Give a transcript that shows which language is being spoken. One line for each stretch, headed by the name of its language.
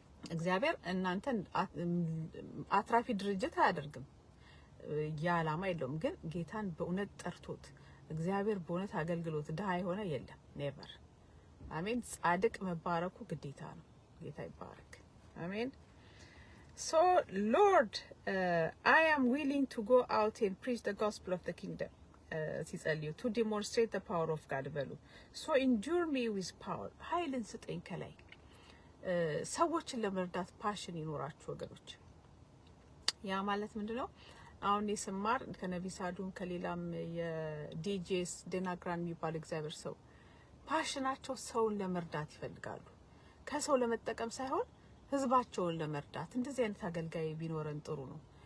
Amharic: እግዚአብሔር እናንተን አትራፊ ድርጅት አያደርግም። ያ ዓላማ የለውም። ግን ጌታን በእውነት ጠርቶት እግዚአብሔር በእውነት አገልግሎት ደሃ የሆነ የለም። ኔቨር። አሜን። ጻድቅ መባረኩ ግዴታ ነው። ጌታ ይባረክ። አሜን።
English: So Lord, I am willing to go out and preach the gospel of the kingdom. ሲጸልዩ to demonstrate the power of God በሉ። So endure me with power.
Amharic: ኃይልን ስጠኝ ከላይ። ሰዎችን ለመርዳት ፓሽን ይኖራችሁ ወገኖች። ያ ማለት ምንድነው? አሁን የስማር ከነቢይ ሳዱም ከሌላም የዲጄስ ደናግራን የሚባል እግዚአብሔር ሰው ፓሽናቸው ሰውን ለመርዳት ይፈልጋሉ። ከሰው ለመጠቀም ሳይሆን ህዝባቸውን ለመርዳት። እንደዚህ አይነት አገልጋይ ቢኖረን ጥሩ ነው።